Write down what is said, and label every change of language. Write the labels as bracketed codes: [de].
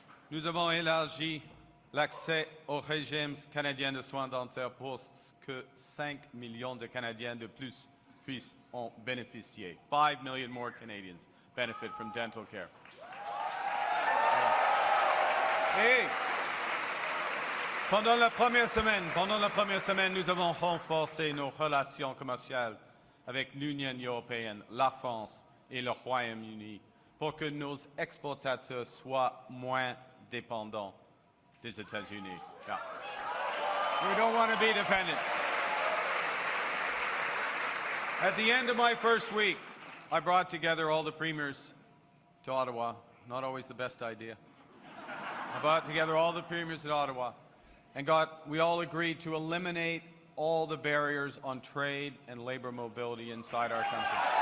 [fr] Nous avons élargi l'accès au régime canadien de soins dentaires pour que 5 millions de Canadiens de plus puissent en bénéficier. [en] 5 million more Canadians benefit from dental care. Hey! [fr] Pendant la première semaine, nous avons renforcé nos relations commerciales avec l'Union européenne, la France et le Royaume-Uni pour que nos exportateurs soient moins dépendants des États-Unis. Yeah. [en] We don't want to be dependent. At the end of my first week, I brought together all the premiers to Ottawa. Not always the best idea. I brought together all the premiers at Ottawa. And we all agreed to eliminate all the barriers on trade and labor mobility inside our country.